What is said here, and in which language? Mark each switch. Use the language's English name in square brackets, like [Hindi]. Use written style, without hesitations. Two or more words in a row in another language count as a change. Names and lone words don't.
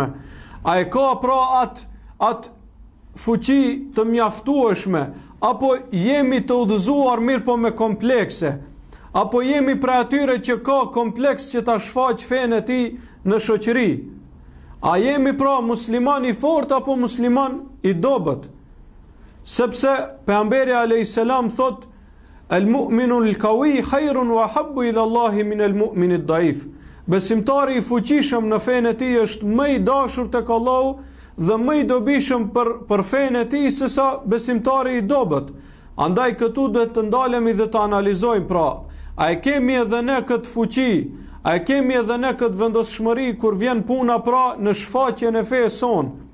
[Albanian] A e ka pra atë fuqi të mjaftueshme, apo jemi të udhëzuar mirë po me komplekse? Apo jemi pra atyre që ka kompleks që ta shfaq fenë e tij në shoqëri? A jemi pra musliman i fort apo musliman i dobët? Sepse pejgamberi [Arabic] عليه السلام thot المؤمن القوي خير وأحب إلى الله من المؤمن الضعيف. [Albanian] Besimtari i fuqishëm në fenë e tij është më i dashur tek Allahu dhe më i dobishëm për fenë e tij sesa besimtari i dobët. Andaj këtu duhet të ndalemi dhe të analizojmë pra, a e kemi edhe ne këtë fuqi? A e kemi edhe ne këtë vendosshmëri kur vjen puna pra në shfaqjen e fesë son?